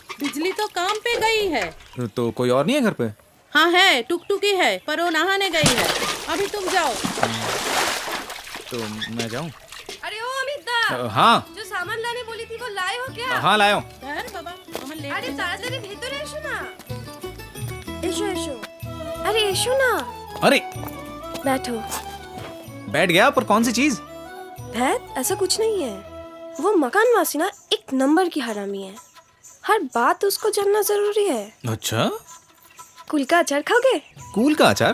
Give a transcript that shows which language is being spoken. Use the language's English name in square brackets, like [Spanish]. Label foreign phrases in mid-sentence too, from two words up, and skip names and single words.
[Hindi] बिजली तो काम पे गई है। तो कोई और नहीं है घर पे? हाँ है, टुकटुकी है, पर वो नहाने गई है। अभी तुम जाओ। तो मैं जाऊँ? अरे ओ अमिता, हाँ, जो सामान लाने बोली थी वो लाए हो क्या? हाँ लाया हूँ। [Bangla] আরে তাড়াতাড়ি ভেতর এসো না। এসো এসো। আরে এসো না। [Hindi] अरे बैठो। बैठ गया, पर कौन सी चीज? भैत, ऐसा कुछ नहीं है। वो मकान वासी ना एक नंबर की हरामी है। हर बात उसको जानना जरूरी है। अच्छा, कुल का अचार खाओगे? कूल का अचार?